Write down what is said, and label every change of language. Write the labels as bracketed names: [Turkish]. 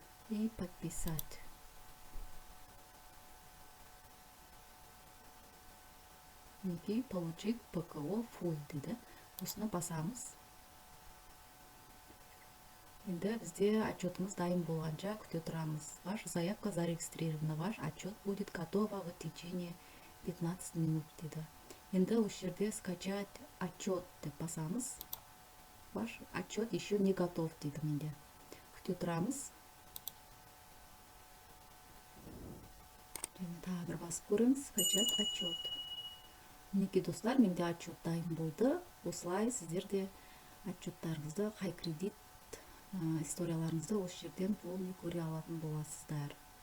[Russian] И подписать. [Kazakh] Неге [Russian] получить ПКО full [Kazakh] дейді. Осыны басамыз. Енді бізде отчетымыз дайын болғанша күте тұрамыз. [Russian] Ваша заявка зарегистрирована. Ваш отчет будет готова в течение 15 минут дейді. [Kazakh] Енді осы жерде [Russian] скачать отчет [Kazakh] деп басамыз. [Russian] Ваш отчет еще не готов дейді менде. [Kazakh] Күте тұрамыз. Енді тағы бір басып көріңіз. [Russian] Скачать отчет. [Kazakh] Мінекей достар, менде отчет дайын болды. Осылай сіздер де отчеттарыңызды, қай кредит историяларыңызды осы жерден полный көре алатын боласыздар.